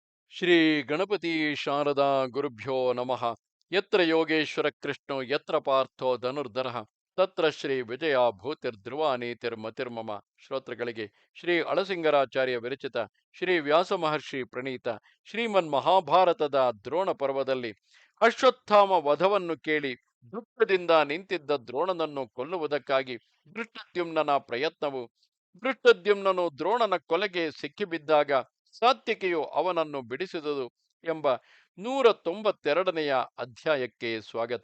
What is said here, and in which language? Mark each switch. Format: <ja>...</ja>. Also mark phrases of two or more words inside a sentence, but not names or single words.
<sa>ಶ್ರೀ ಗಣಪತಿ ಶಾರದಾ ಗುರುಭ್ಯೋ ನಮಃ. ಯತ್ರ ಯೋಗೇಶ್ವರ ಕೃಷ್ಣೋ ಯತ್ರ ಪಾರ್ಥೋ ಧನುರ್ಧರಃ ತತ್ರ ಶ್ರೀ ವಿಜಯ ಭೂತಿರ್ಧ್ರುವ ನೀತಿರ್ಮತಿರ್ಮಮ.</sa> <kn>ಶ್ರೋತೃಗಳಿಗೆ ಶ್ರೀ ಅಳಸಿಂಗರಾಚಾರ್ಯ ವಿರಚಿತ ಶ್ರೀ ವ್ಯಾಸ ಮಹರ್ಷಿ ಪ್ರಣೀತ ಶ್ರೀಮನ್ ಮಹಾಭಾರತದ ದ್ರೋಣ ಪರ್ವದಲ್ಲಿ ಅಶ್ವತ್ಥಾಮ ವಧವನ್ನು ಕೇಳಿ ದುಃಖದಿಂದ ನಿಂತಿದ್ದ ದ್ರೋಣನನ್ನು ಕೊಲ್ಲುವುದಕ್ಕಾಗಿ ದೃಷ್ಟದ್ಯುಮ್ನನ ಪ್ರಯತ್ನವು, ದೃಷ್ಟದ್ಯುಮ್ನನು ದ್ರೋಣನ ಕೊಲೆಗೆ ಸಿಕ್ಕಿಬಿದ್ದಾಗ ಸಾತ್ವಿಕೆಯು ಅವನನ್ನು ಬಿಡಿಸಿದುದು ಎಂಬ 192ನೆಯ ಅಧ್ಯಾಯಕ್ಕೆ ಸ್ವಾಗತ.</kn>